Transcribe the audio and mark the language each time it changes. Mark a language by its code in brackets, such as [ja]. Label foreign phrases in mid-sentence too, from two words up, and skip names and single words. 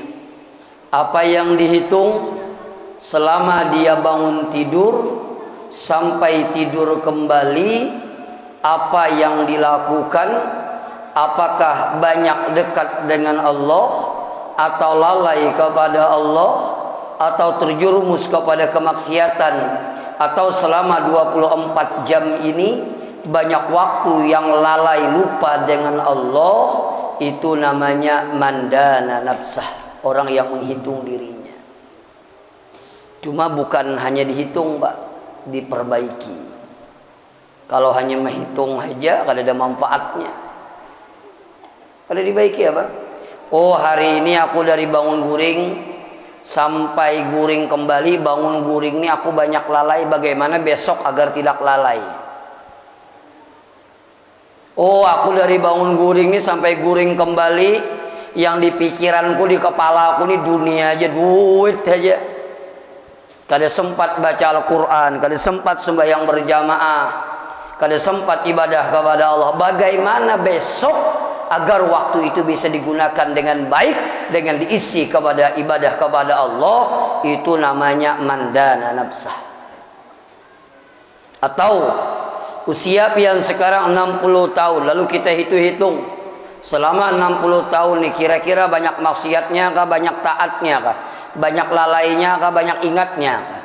[id] Apa yang dihitung selama dia bangun tidur sampai tidur kembali, apa yang dilakukan, apakah banyak dekat dengan Allah atau lalai kepada Allah atau terjerumus kepada kemaksiatan, atau selama 24 jam ini banyak waktu yang lalai lupa dengan Allah. Itu namanya [ar] mandana nafsah, [id] orang yang menghitung dirinya. Cuma bukan hanya dihitung, Pak, diperbaiki. Kalau hanya menghitung aja, [bjn] kada ada manfaatnya. Kada dibaiki apa? Oh, hari ini aku dari bangun guring sampai guring kembali, bangun guring ini aku banyak lalai, [id] bagaimana besok agar tidak lalai? Oh, aku dari bangun guring ini sampai guring kembali, yang di pikiranku, di kepala aku ini dunia aja, duit aja. Kada sempat baca Al-Quran, kada sempat sembahyang berjamaah, kada sempat ibadah kepada Allah. Bagaimana besok agar waktu itu bisa digunakan dengan baik, dengan diisi kepada ibadah kepada Allah? Itu namanya [ar] mandana nafsah. [id] Atau usia pian sekarang 60 tahun, lalu kita hitung-hitung selama 60 tahun nih, kira-kira banyak maksiatnya kah, banyak taatnya kah, banyak lalainya kah, banyak ingatnya kah?